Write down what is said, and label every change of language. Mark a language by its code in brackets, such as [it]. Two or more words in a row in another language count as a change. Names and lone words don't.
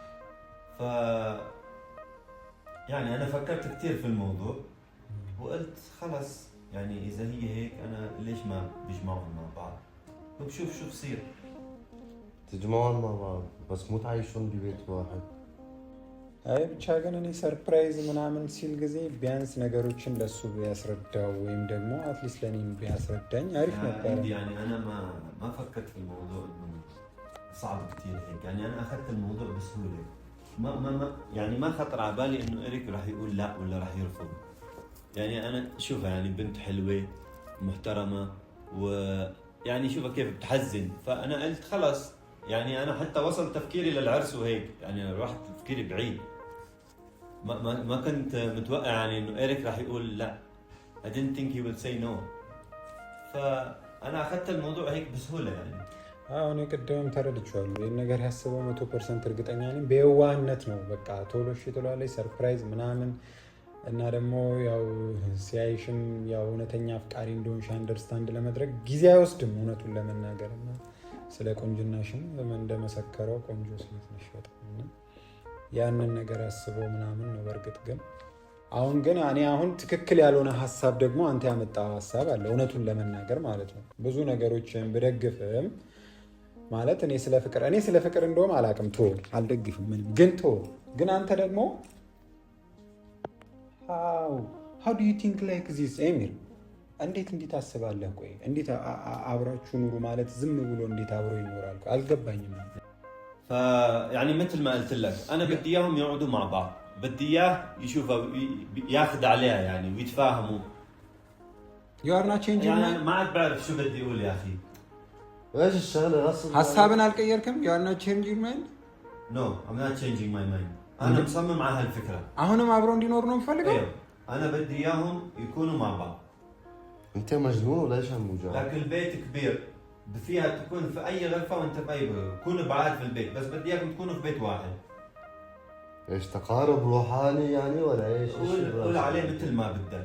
[ar] يعني أنا فكرت كثير في الموضوع وقلت خلص يعني إذا هي هيك أنا ليش ما بيجمعهم مع بعض وبشوف شو بصير. تجمعون مع بعض بس مو تعيشون ببيت واحد. [am] አይ ብቻ ግን እኔ ሰርፕራይዝ ምናምን ሲል ጊዜ ቢያንስ ነገሮችን ለሱ ቢያስረዳው ወይም ደግሞ [en] at least [am] ለኔም ቢያስረዳኝ አሪፍ ነበር። [ar] يعني أنا ما فكرت في الموضوع إنه صعب كثير هيك. يعني أنا أخذت الموضوع بسهولة. يعني ما خطر على بالي إنه إيريك راح يقول لا ولا راح يرفض. يعني أنا شوفها يعني بنت حلوة محترمة ويعني شوفها كيف بتحزن. فأنا قلت خلاص يعني أنا حتى وصل تفكيري للعرس وهيك. يعني رحت تفكيري بعيد. ما كنت متوقع يعني إنه إيريك راح يقول لا. [en] I didn't think he would say no. [ar] فأنا أخذت الموضوع هيك بسهولة يعني. [am] እኔ ቅድምም ተረድቼዋለሁ። ይህን ነገር ያስበው 100% እርግጠኛ ነኝ። በየዋህነት ነው በቃ ቶሎ እሺ ትላለች ሰርፕራይዝ ምናምን እና ደግሞ ያው ሲያይሽም ያው እውነተኛ አፍቃሪ እንደሆንሽ አንደርስታንድ ለማድረግ ጊዜ አይወስድም እውነቱን ለመናገር እና ስለ ቆንጅናሽም እንደመሰከረው ቆንጆ ሴት ነሽ በጣም እና ያንን ነገር አስበው ምናምን ነው። በእርግጥ ግን አሁን ትክክል ያልሆነ ሀሳብ ደግሞ አንተ ያመጣው ሀሳብ አለ እውነቱን ለመናገር ማለት ነው። ብዙ ነገሮችን ብደግፍም ማለት እኔ ስለ ፍቅር እንደውም አላውቅም አልደግፍም ምንም ግን አንተ ደግሞ [en] how do you think like this [am] ኤሚር እንዴት ታስባለህ? ቆይ እንዴት አብራችሁ ኑሩ ማለት ዝም ብሎ እንዴት አብሮ ይኖራል? አልገባኝም። [ar] يعني مثل ما قلت لك انا بدي اياهم يقعدوا مع بعض. بدي اياه يشوفها ياخذ عليها يعني ويتفاهموا. [en] you are not changing [ar] يعني ما عاد بعرف شو بدي اقول يا اخي. ايش الشغله اصلا؟ [am] حسابن አልቀየርክም? [en] you are not changing mind? No, I'm not changing my mind. [ar] انا مصمم على هالفكره. [am] አሁንም አብሮ እንዲኖር ነው የምፈልገው። [ar] انا بدي اياهم يكونوا مع بعض. انت مجنون ولا ايش هالموجة؟ لكن البيت كبير فيها تكون في اي غرفه وانت في اي غرفه. كونوا بعاد في البيت بس بدي اياكم تكونوا في بيت واحد. ايش تقارب روحاني يعني ولا ايش؟ قول عليه مثل ما بدك.